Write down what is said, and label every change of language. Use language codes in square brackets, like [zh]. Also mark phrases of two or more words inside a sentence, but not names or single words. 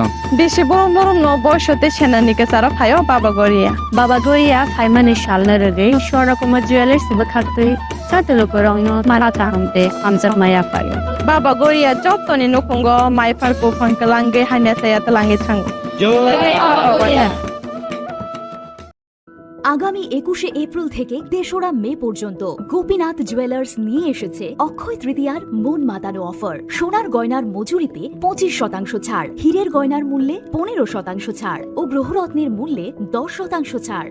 [trp] बेसेबां नरम न बयसते सेनानि केसारा फायो बाबा गोरिया फाइमानि सालनो रगै शरकमा ज्वेलर्स बखातै साते लुकुरगनो माराता हमते हमजा माया फायो बाबा गोरिया जतनि नखंगो माइफारको फंकलांगे हाने साया तलांगे थांग [bn] আগামী 21শে এপ্রিল থেকে ৩রা মে পর্যন্ত গোপীনাথ জুয়েলার্স নিয়ে এসেছে অক্ষয় তৃতীয়ার মন মাতানো অফার। সোনার গয়নার মজুরিতে 25% ছাড়, হীরের গয়নার মূল্যে 15% ছাড় ও গ্রহরত্নের মূল্যে 10% ছাড়।